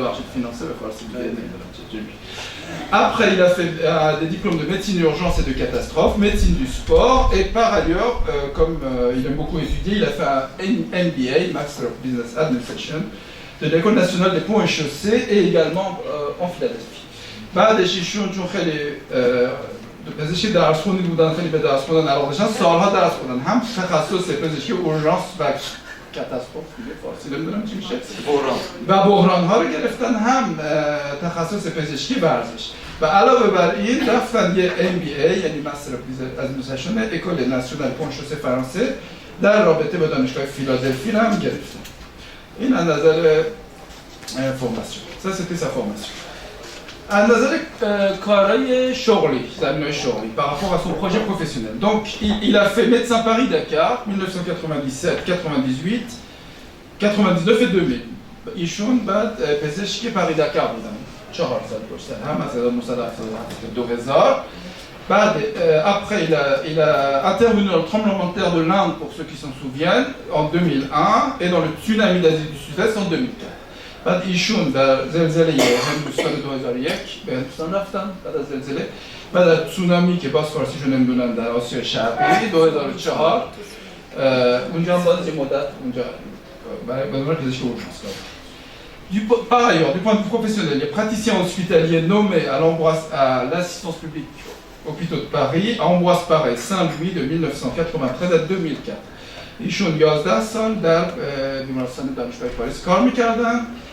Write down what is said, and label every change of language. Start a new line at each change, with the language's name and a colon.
Persian: ببخشید فینانسه به فارسی دیگه.
French: Après, il a fait des diplômes de médecine d'urgence et de catastrophe, médecine du sport, et par ailleurs, comme il aime beaucoup étudier, il a fait un MBA, Master of Business Administration, de l'École nationale des ponts et chaussées, et également en Philadelphie.
Persian: بعدش ایشون چون خیلی پزشکی درس خوندی بودن، خیلی به درس خوندن علاقه داشتن، سالها درس خوندن، هم تخصص پزشکی اورژانس و کاتاستروف دیگه فارسی نمیدونم چی میشه و بحران ها رو گرفتن، هم تخصص پزشکی ورزش و علاوه بر این رفتن یه MBA یعنی مستر از میشن اکول ناسیونال پون شوسه فرانسه در رابطه با دانشگاه فیلادلفی هم گرفتن. این از نظر فرماسیون.
French: Ça c'était sa formation.
Persian: از نظر کارهای شغلی، زمینه‌های شغلی
French: par rapport à son projet professionnel. Donc il a fait médecin Paris Dakar 1997, 98, 99 et 2000.
Persian: ایشون بعد پزشکی پاری دکار بودن 4 سال پشت سر هم از 1977 تا 2000.
French: بعد après il a intervenu dans le tremblement de terre de l'Inde pour ceux qui s'en souviennent en 2001 et dans le tsunami d'Asie du Sud-Est en 2004.
Persian: بعد ایشون در زلزله هندوستان 2001 به هندوستان رفتن بعد از زلزله، بعد از تسونامی که باز فارسیشو نمیدونم در آسیا شرقی 2004 اونجا هم باز یه مدت اونجا برای بدون پزشکی اورژانس کار.
French: Par ailleurs, du point de vue professionnel, il est praticien hospitalier nommé à l'assistance publique hôpitaux de Paris, à Ambroise Paré, Saint-Louis de 1993 à 2004.
Persian: ایشون 11 سال در بیمارستان دانشگاه پاریس کار میکردن.